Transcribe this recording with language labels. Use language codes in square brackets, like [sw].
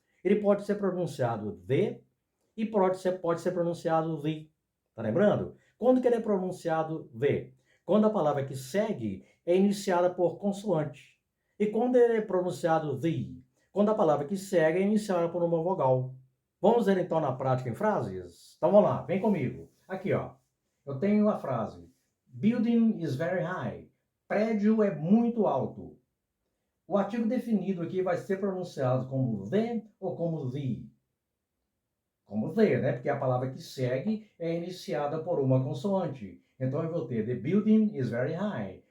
[pt] Ele pode ser pronunciado the e pode ser pronunciado the. Tá lembrando? Quando que ele é pronunciado the? Quando a palavra que segue é iniciada por consoante. E quando ele é pronunciado the? Quando a palavra que segue é iniciada por uma vogal. Vamos ver então na prática em frases? Então vamos lá, vem comigo. Aqui, ó. Eu tenho a frase: [en] Building is very high. [pt] Prédio é muito alto. O artigo definido aqui vai ser pronunciado como the ou como the? Como the, né? Porque a palavra que segue é iniciada por uma consoante. Então eu vou ter: [en] The building is very high.